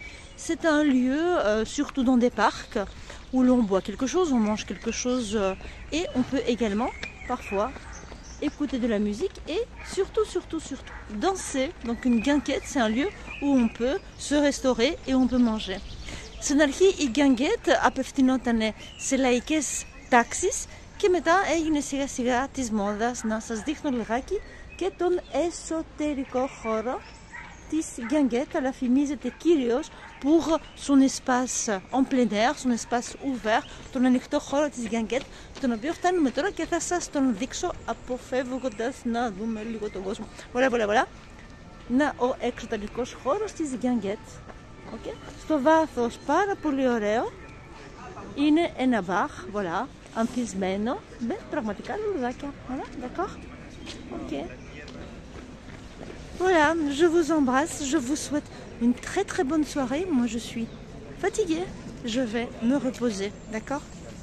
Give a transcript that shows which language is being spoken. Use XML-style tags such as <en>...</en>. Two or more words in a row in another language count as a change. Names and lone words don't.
<fr>C'est un lieu, surtout dans des parcs, où l'on boit quelque chose, on mange quelque chose, et on peut également, parfois, écouter de la musique et surtout danser. Donc une guinguette, c'est un lieu où on peut se restaurer et on peut manger.</fr> <el>Στην αρχή η γκανγκέτ απευθυνόταν σε λαϊκές τάξεις και μετά έγινε σιγά σιγά της μόδας. Να σας δείχνω λιγάκι και τον εσωτερικό χώρο της γκανγκέτ, αλλά φημίζεται κυρίως</el> <fr>pour son espace en plein air, son espace ouvert,</fr> <el>τον ανοιχτό χώρο της γκανγκέτ, τον οποίο φτάνουμε τώρα και θα σας τον δείξω αποφεύγοντας να δούμε λίγο τον κόσμο. Voilà. Να ο εξωτερικός χώρος της γκανγκέτ. Okay. Στο βάθος πάρα πολύ ωραίο είναι ένα μπαρ, voilà, ανθισμένο με πραγματικά λουλουδάκια.</el> <fr>Voilà, d'accord? Ok. Voilà, je vous embrasse, je vous souhaite une très bonne soirée. Moi je suis fatiguée, je vais me reposer, d'accord?</fr>